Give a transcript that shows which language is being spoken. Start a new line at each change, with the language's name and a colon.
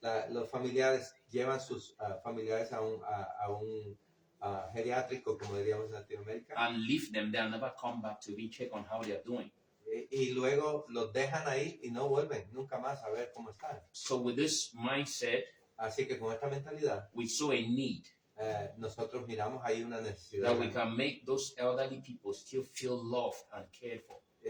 Spanish: Los familiares llevan sus familiares a un geriátrico, como diríamos en Latinoamérica,
English: And leave them there and never come back to be check on how they are doing.
Spanish: y luego los dejan ahí y no vuelven nunca más a ver cómo están.
English: So with this mindset,
Spanish: Así que con esta mentalidad,
English: we saw a need
Spanish: nosotros miramos ahí una necesidad.
English: that we can make those elderly people still feel loved and cared for.